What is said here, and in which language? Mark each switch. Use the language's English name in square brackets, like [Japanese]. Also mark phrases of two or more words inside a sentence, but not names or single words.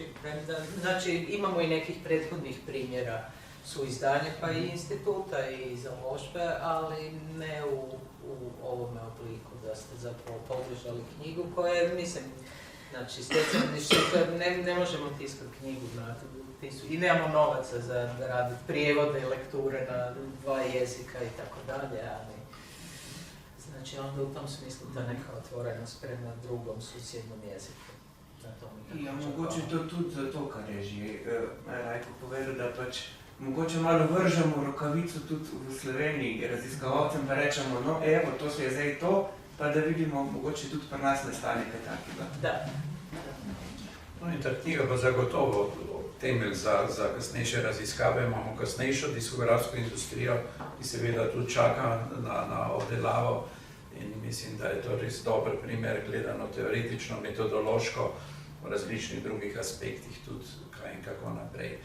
[Croatian] Znači, imamo i nekih prethodnih primjera suizdanja, pa i instituta i založbe, ali ne u ovome obliku da ste zapravo podržali knjigu koja, mislim, znači, ne možemo tiskati knjigu i nemamo novaca za raditi prijevode i lekture na 2 jezika i tako dalje, ali znači onda u tom smislu ta neka otvorenost prema drugom susjednom jeziku. [Slovenian] Ja, mogoče to tudi zato, kar je že Rajko povedal, da pač mogoče malo vržemo rokavico tudi v Sloveniji raziskovalcem, pa rečemo, no evo, to se je zdaj to, pa da vidimo, mogoče tudi pri nas nastane kaj takega. Da. No in ta knjiga pa zagotovo temelj za kasnejše raziskave, imamo kasnejšo diskografsko industrijo, ki seveda tudi čaka na obdelavo in mislim, da je to res dober primer gledano teoretično, metodološko, v različnih drugih aspektih tudi kaj in kako naprej.